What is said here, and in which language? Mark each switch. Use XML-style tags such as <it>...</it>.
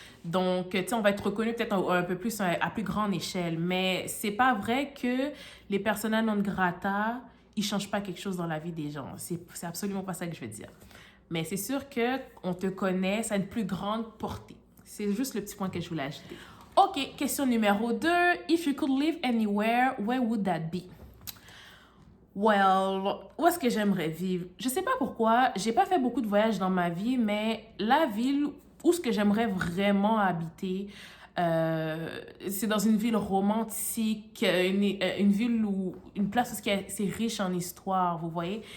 <fr>Donc, tu sais, on va être reconnu peut-être un peu plus à plus grande échelle. Mais c'est pas vrai que les personas non grata, ils changent pas quelque chose dans la vie des gens. C'est absolument pas ça que je veux dire. Mais c'est sûr qu'on te connaît, ça a une plus grande portée. C'est juste le petit point que je voulais ajouter. OK, question numéro 2.</fr> <en>If you could live anywhere, where would that be?</en> <fr>Well, où est-ce que j'aimerais vivre? Je sais pas pourquoi, j'ai pas fait beaucoup de voyages dans ma vie, mais la ville où ce que j'aimerais vraiment habiter, c'est dans une ville romantique, une ville où, une place où c'est riche en histoire, vous voyez?</fr>